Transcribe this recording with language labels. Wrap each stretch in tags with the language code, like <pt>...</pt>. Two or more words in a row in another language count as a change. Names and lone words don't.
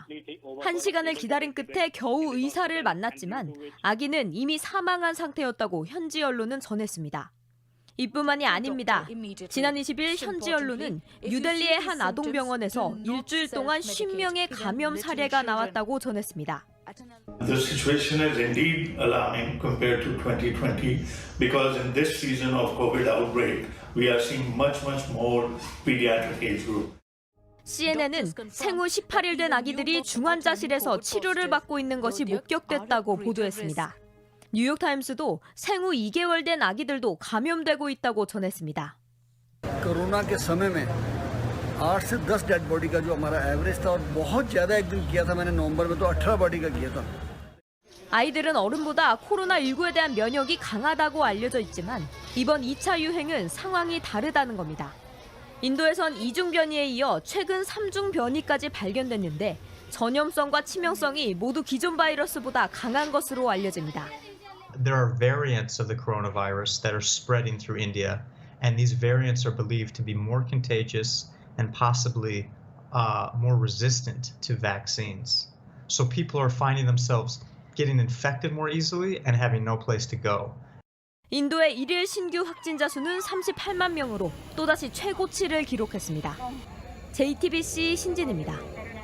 <ko>1시간을 기다린 끝에 겨우 의사를 만났지만 아기는 이미 사망한 상태였다고 현지 언론은 전했습니다. 이뿐만이 아닙니다. 지난 20일 현지 언론은 뉴델리의 한 아동병원에서 일주일 동안 50명의 감염 사례가 나왔다고 전했습니다.</ko> <en>The situation is indeed alarming compared to 2020 because in this season of COVID outbreak, we are seeing much more pediatric age group.</en> <ko>CNN은 생후 18일 된 아기들이 중환자실에서 치료를 받고 있는 것이 목격됐다고 보도했습니다. 뉴욕타임스도 생후 2개월 된 아기들도 감염되고 있다고 전했습니다.</ko> <hi>कोरोना के समय में 8 से 10</hi> <en>dead body</en> <hi>का जो हमारा एवरेज था और बहुत ज़्यादा एक दिन किया था मैंने नवंबर में तो 18 बॉडी का किया था.</hi> <ko>아이들은 어른보다 코로나19에 대한 면역이 강하다고 알려져 있지만 이번 2차 유행은 상황이 다르다는 겁니다. 인도에선 2중 변이에 이어 최근 3중 변이까지 발견됐는데 전염성과 치명성이 모두 기존 바이러스보다 강한 것으로 알려집니다.</ko> <en>There are variants of the coronavirus that are spreading through India, and these variants are believed to be more contagious and possibly more resistant to vaccines. So people are finding themselves getting infected more easily and having no place to go.</en> <ko>인도의 일일 신규 확진자 수는 38만 명으로 또다시 최고치를 기록했습니다. JTBC 신진입니다.</ko>